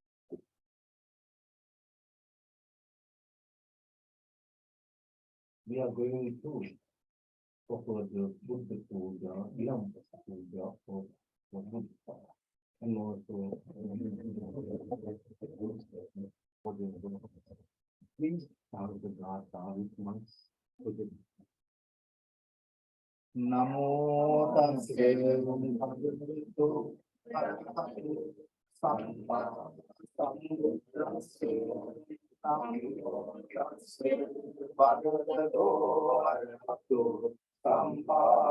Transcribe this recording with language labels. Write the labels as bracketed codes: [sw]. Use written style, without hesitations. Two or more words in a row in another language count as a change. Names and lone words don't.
[en] We are going to offer the Buddha Puja, Lanka Puja for Buddha, and also please start the Gata with months. [pi] Namo tassa bhagavato arahato samma sambuddhassa. Namo tassa bhagavato arahato samma.